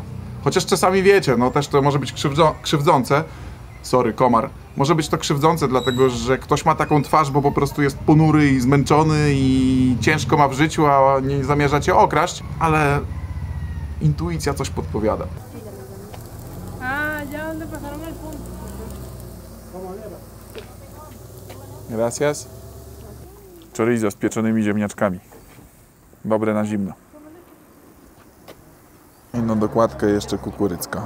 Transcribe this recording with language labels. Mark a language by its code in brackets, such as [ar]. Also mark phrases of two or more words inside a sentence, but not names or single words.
[pl] Chociaż czasami wiecie, no też to może być krzywdzące. Sorry, komar. Może być to krzywdzące, dlatego że ktoś ma taką twarz, bo po prostu jest ponury i zmęczony i ciężko ma w życiu, a nie zamierza cię okraść, ale intuicja coś podpowiada. [es] Ya donde pasaron el punto. Gracias. [pl] Chorizo z pieczonymi ziemniaczkami. Dobre na zimno. I na dokładkę jeszcze kukurycka.